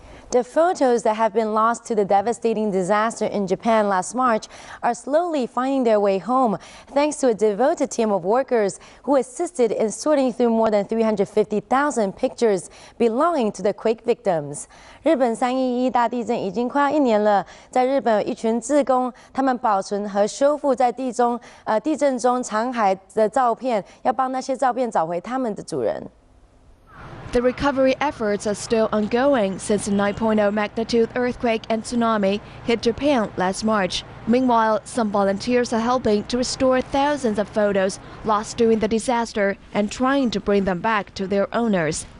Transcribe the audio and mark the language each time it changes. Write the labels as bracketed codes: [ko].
[en] The photos that have been lost to the devastating disaster in Japan last March are slowly finding their way home, thanks to a devoted team of workers who assisted in sorting through more than 350,000 pictures belonging to the quake victims. [zh] 日本311大地震已经快要1年了，在日本有一群志工，他们保存和修复在地震中残骸的照片，要帮那些照片找回他们的主人。 [en] The recovery efforts are still ongoing since the 9.0 magnitude earthquake and tsunami hit Japan last March. Meanwhile, some volunteers are helping to restore thousands of photos lost during the disaster and trying to bring them back to their owners.